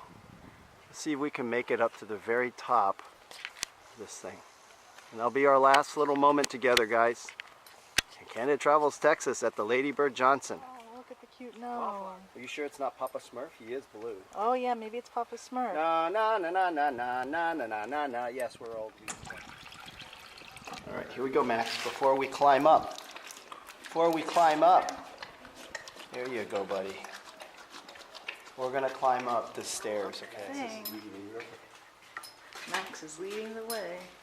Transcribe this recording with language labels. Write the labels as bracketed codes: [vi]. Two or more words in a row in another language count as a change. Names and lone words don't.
[en] Let's see if we can make it up to the very top of this thing. And that'll be our last little moment together, guys. In Candid Travels, Texas at the Ladybird Johnson. Oh, look at the cute nose. Are you sure it's not Papa Smurf? He is blue. Oh yeah, maybe it's Papa Smurf. Na na na na na na na na na na na. Yes, we're old. All right, here we go, Max. Before we climb up. Before we climb up. There you go, buddy. We're gonna climb up the stairs, okay? Dang. Max is leading the way.